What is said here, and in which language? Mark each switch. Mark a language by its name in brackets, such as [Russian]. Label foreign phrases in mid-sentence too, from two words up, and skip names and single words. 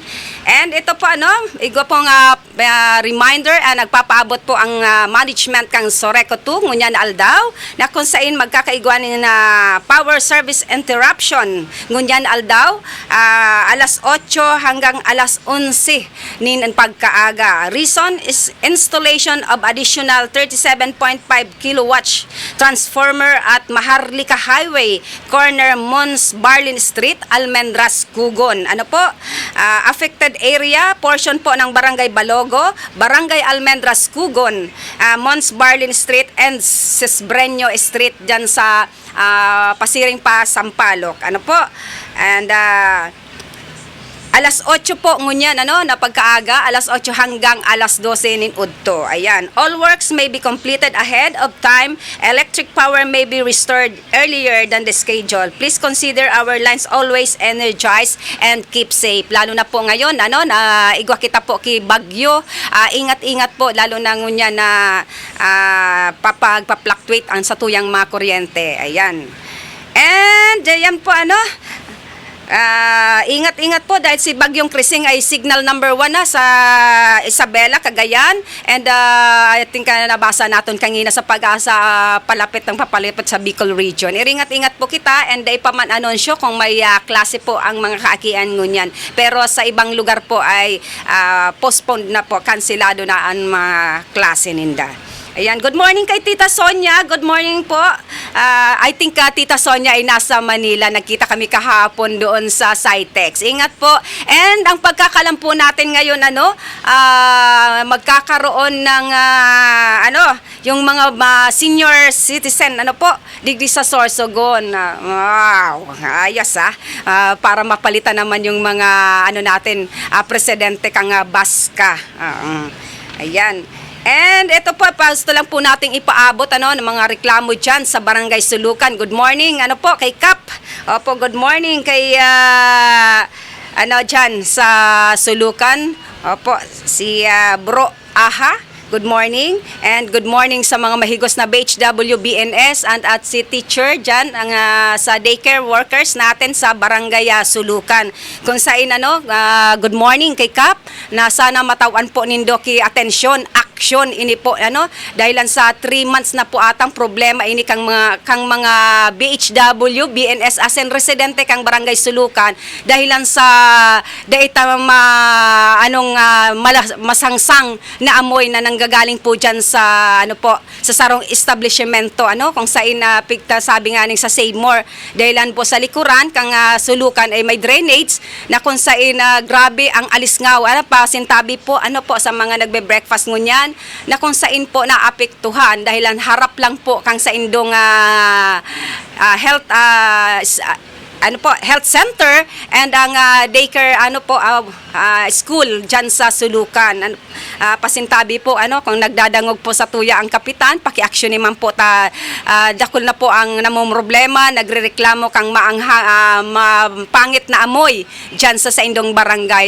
[Bikol] And ito po igo pong reminder, nagpapaabot po ang management kang Soreco 2 ngunyan aldaw na kung saan magkakaiguan na power service interruption ngunyan aldaw alas 8 hanggang alas 11 nin pagkaaga. [English] Reason is installation of additional 37.5 kilowatts transformer at Maharlika Highway, corner Mons Barlin Street, Almendras, Cugon. Affected area, portion po ng Barangay Balogo, Barangay Almendras, Cugon, Mons Barlin Street and Sesbreño Street dyan sa Pasiring pa, Sampaloc. [Bikol] And alas 8 po ngunyan na pagkaaga, alas 8 hanggang alas 12 nin udto. Ayan. [English] All works may be completed ahead of time. Electric power may be restored earlier than the schedule. Please consider our lines always energized and keep safe. [Filipino] Lalo na po ngayon na [Bikol] igwa kita po ki bagyo. Ingat-ingat po lalo na ngunyan na papag-fluctuate ang satuyang mga kuryente. Ayan. [Filipino] And yan po ingat-ingat po dahil si Bagyong Krising ay signal number 1 na sa Isabela, Cagayan. [English] And I think [Filipino] nabasa natin kanina sa Pag-asa palapit sa Bicol region. [Bikol] Iringat-ingat po kita and ipaman anunsyo kung may klase po ang mga kaakian ngunyan. Pero sa ibang lugar po ay postponed na po, kansilado na ang mga klase ninda. [English] Ayan, good morning kay Tita Sonia. Good morning po. I think Tita Sonia [Filipino] ay nasa [English] Manila. [Filipino] Nagkita kami kahapon doon sa Cytex. Ingat po. And ang pagkakalam po natin ngayon, magkakaroon ng, yung mga senior citizen, digdi sa Sorsogon. Wow, ayos para mapalitan naman yung mga, natin, presidente kang Baska. Ayan. And ito po, gusto lang po nating ipaabot ng mga reklamo dyan sa Barangay Sulukan. [English] Good morning, kay Kap. [Filipino] Opo, [English] good morning [Filipino] kay, dyan sa Sulukan. Opo, si Bro Aha. [English] Good morning. And good morning [Filipino] sa mga mahigos na BHW, BNS and at si teacher dyan sa daycare workers natin sa Barangay Sulukan. [Bikol] Kung saan [English] good morning [Bikol] kay Kap na sana matawan po nindo ki atensyon, aksyon ini po dahilan sa 3 months na po atang problema ini kang mga BHW, BNS asen residente kang Barangay Sulukan dahilan sa daita masangsang na amoy na nanggagaling po dyan sa sa sarong establishmento kung saan pigta sabi nga ning sa Save More dahilan po sa likuran kang Sulukan ay may drainage na kung saan grabe ang alisngaw pasintabi po sa mga nagbe-breakfast ngunyan na kung saan po naapektuhan dahilan harap lang po kang sa indong health health center and ang daycare school dyan sa Sulukan. Pasintabi po kung nagdadangog po sa tuya ang kapitan, paki-action naman po dakol na po ang namumroblema, nagrereklamo kang pangit na amoy dyan sa indong barangay.